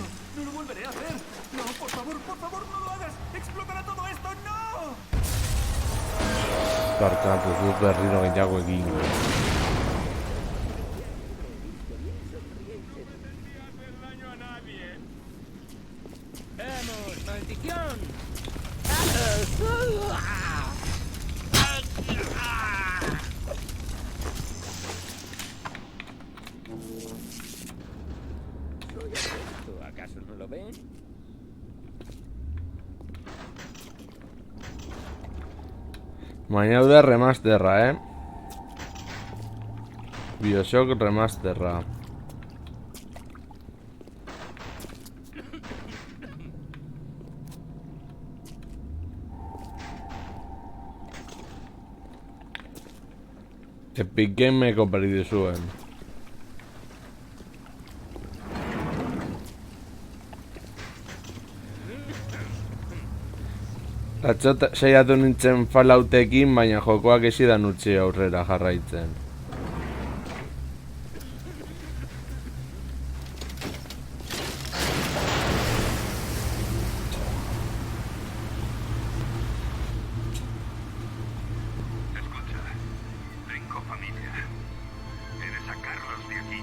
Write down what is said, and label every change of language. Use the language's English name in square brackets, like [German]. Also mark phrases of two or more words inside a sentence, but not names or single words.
[Spanish] No lo volveré a hacer. No, por favor, no lo hagas. Explotará todo esto. ¡No! [Basque] Barkatu, ez dut berriro gehiago egin. [Spanish] ¡Vamos, maldición! ¿Tú acaso no lo ven? [Basque] Baina hau da remasterra, Bioshock remasterra. Epic Gameko berri zuen. Atzo saiatu nintzen Falloutekin, baina jokoak ezidan utzi aurrera jarraitzen. [Spanish] Escucha, tengo familia. He de sacarlos de aquí.